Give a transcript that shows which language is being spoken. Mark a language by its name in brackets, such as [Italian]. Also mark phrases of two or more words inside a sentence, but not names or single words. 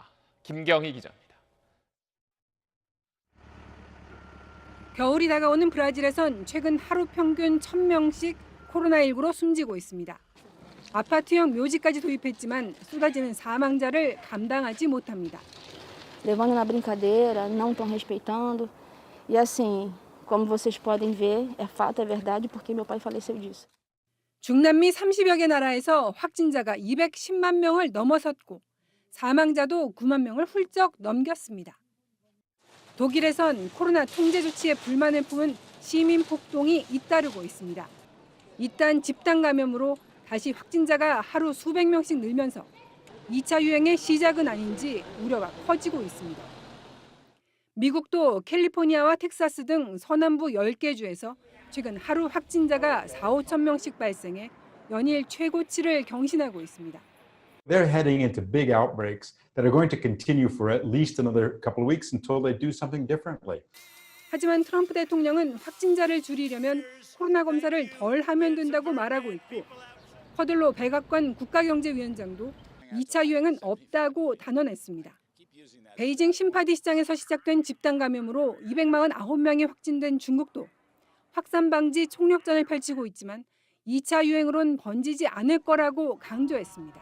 [Korean] 김경희 기자입니다. 겨울이 다가오는 브라질에선 최근 하루 평균 1,000명씩 코로나19로 숨지고 있습니다. 아파트형 묘지까지 도입했지만 쏟아지는 사망자를 감당하지 못합니다. [Portuguese] Levando na brincadeira, não estão respeitando. E assim, como vocês podem ver, é fato, é verdade, porque meu pai faleceu disso. [Korean] 중남미 30여 개 나라에서 확진자가 210만 명을 넘어섰고 사망자도 9만 명을 훌쩍 넘겼습니다. 독일에선 코로나 통제 조치에 불만을 품은 시민 폭동이 잇따르고 있습니다. 이딴 집단 감염으로 다시 확진자가 하루 수백 명씩 늘면서 2차 유행의 시작은 아닌지 우려가 커지고 있습니다. 미국도 캘리포니아와 텍사스 등 서남부 10개 주에서 최근 하루 확진자가 4, 5천 명씩 발생해 연일 최고치를 경신하고 있습니다. [English] They're heading into big outbreaks that are going to continue for at least another couple of weeks until they do something differently. [Korean] 하지만 트럼프 대통령은 확진자를 줄이려면 코로나 검사를 덜 하면 된다고 말하고 있고 허들로 백악관 국가경제위원장도 2차 유행은 없다고 단언했습니다. 베이징 신파디 시장에서 시작된 집단 감염으로 249명이 확진된 중국도 확산 방지 총력전을 펼치고 있지만 2차 유행으론 번지지 않을 거라고 강조했습니다.